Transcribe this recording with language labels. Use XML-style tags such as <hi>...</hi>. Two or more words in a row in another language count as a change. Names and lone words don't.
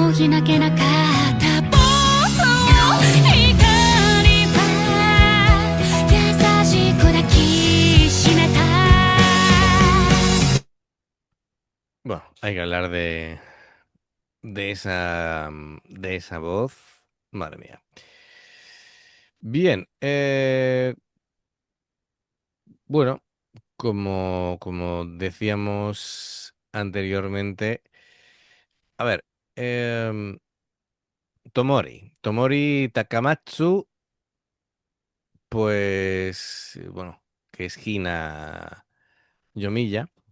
<ja>なけなかった僕を光は優しく抱きしめた</ja> <es>Bueno, hay que hablar de esa voz. Madre mía. Bien, bueno, como decíamos anteriormente, a ver, Tomori Takamatsu, pues, bueno, que es Hina Yomiya.</es>